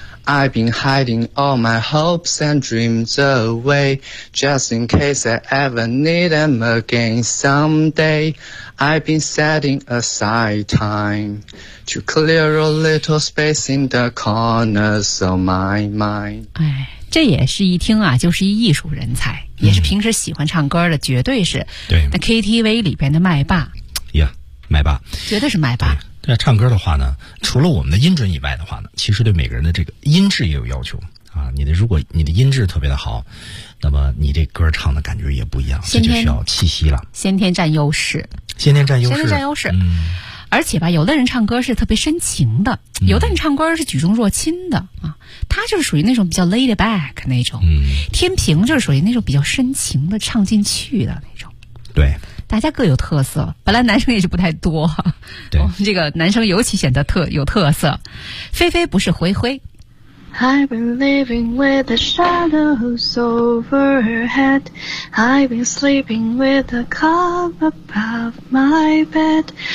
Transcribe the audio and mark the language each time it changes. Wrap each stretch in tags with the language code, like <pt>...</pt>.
<en>I've been hiding all my hopes and dreams away, just in case I ever need them again someday. I've been setting aside time to clear a little space in the corners of my mind.</en> <zh>哎，这也是一听啊，就是一艺术人才，也是平时喜欢唱歌的，绝对是。对。那 KTV 里边的麦霸。呀，麦霸。绝对是麦霸。对，唱歌的话呢，除了我们的音准以外的话呢，其实对每个人的这个音质也有要求啊。你的如果你的音质特别的好，那么你这歌唱的感觉也不一样，这就需要气息了。先天占优势。先天占优势。先天占优势。嗯。而且吧，有的人唱歌是特别深情的，有的人唱歌是举重若轻的啊。他就是属于那种比较 laid back 那种。嗯。天平就是属于那种比较深情的，唱进去的那种。对。大家各有特色，本来男生也是不太多，对，这个男生尤其显得有特色。菲菲不是灰灰。</zh> <en>I've been living with the shadows over her head. I've been sleeping with a cup above my bed.</en>